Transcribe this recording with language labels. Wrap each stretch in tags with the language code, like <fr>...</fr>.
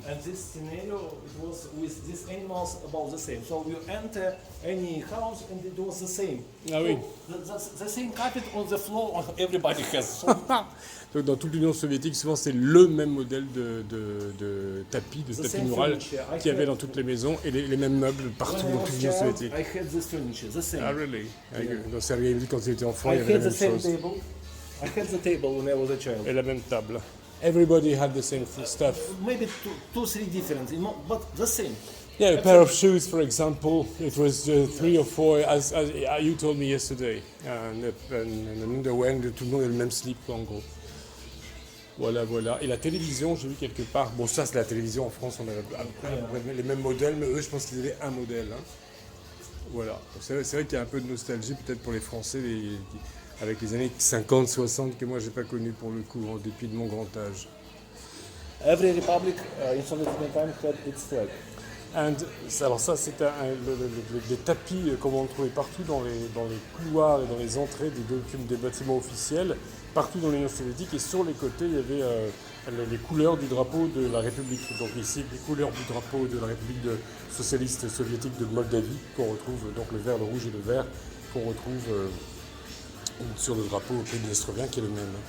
<en>And this scenario, it was with these animals about the same. So you enter any house and it was the same.</en> <fr>Ah oui.</fr> <en>So the same carpet on the floor everybody has. So</en> <fr>donc dans toute l'Union soviétique, souvent c'est le même modèle de tapis mural qu'il y avait dans toutes les maisons et les mêmes meubles partout dans toute l'Union soviétique.</fr> <en>I had this furniture, the same. Ah really? Yeah.</en> <fr>Donc Sergueï me dit quand il était enfant, il y avait la même chose.</fr> <en>I had the table when I was a child.</en> <fr>Et la même table.</fr> <en>Everybody had the same stuff. Maybe two, three different, but the same. Yeah, a pair of shoes, for example, it was 3 or 4, as you told me yesterday. And an underwear,</en> <fr>tout le monde a le même slip, en gros. Voilà. Et la télévision, j'ai vu quelque part. Bon, ça, c'est la télévision en France, on avait les mêmes modèles, mais eux, je pense qu'ils avaient un modèle. Hein. Voilà. C'est vrai qu'il y a un peu de nostalgie, peut-être pour les Français, avec les années 50, 60, que moi, j'ai pas connu pour le coup, en dépit de mon grand âge.</fr> <en>Every republic in Soviet time had its flag.</en> <fr>Alors ça, c'est des tapis comme on trouvait partout dans les couloirs et dans les entrées des bâtiments officiels, partout dans l'Union soviétique, et sur les côtés, il y avait les couleurs du drapeau de la République. Donc ici, les couleurs du drapeau de la République socialiste soviétique de Moldavie, qu'on retrouve, donc le vert, le rouge et le vert, qu'on retrouve sur le drapeau Prydniestrovien, qui est le même.</fr>